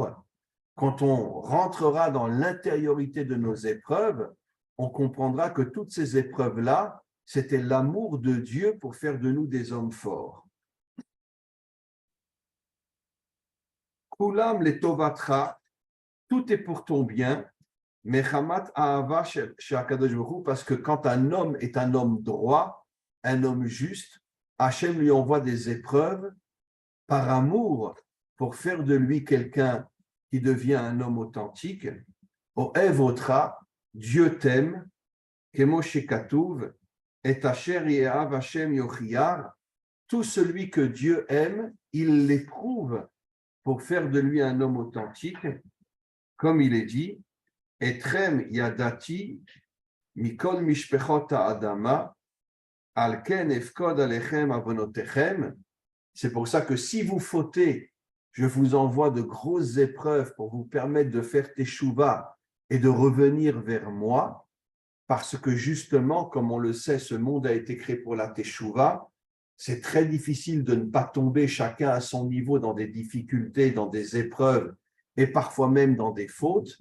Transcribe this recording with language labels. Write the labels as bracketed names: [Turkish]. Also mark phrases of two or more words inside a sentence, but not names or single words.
[French] Quand on rentrera dans l'intériorité de nos épreuves, on comprendra que toutes ces épreuves-là, c'était l'amour de Dieu pour faire de nous des hommes forts. [Hebrew] הכל לטובתך, [French] tout est pour ton bien, [Hebrew] מחמת אהבה שהקדוש ברוך הוא, [French] parce que quand un homme est un homme droit, un homme juste, Hachem lui envoie des épreuves par amour pour faire de lui quelqu'un qui devient un homme authentique. [Hebrew] אוהב אותך, [French] Dieu t'aime, [Hebrew] כמו שכתוב, את אשר יאהב השם יוכיח, [French] tout celui que Dieu aime, il l'éprouve pour faire de lui un homme authentique, comme il est dit, [Hebrew] אתכם ידעתי מכל משפחות האדמה, על כן אפקוד עליכם עוונותיכם. [French] C'est pour ça que si vous fautez, je vous envoie de grosses épreuves pour vous permettre de faire teshuva et de revenir vers moi, parce que justement, comme on le sait, ce monde a été créé pour la teshuva. C'est très difficile de ne pas tomber chacun à son niveau dans des difficultés, dans des épreuves et parfois même dans des fautes.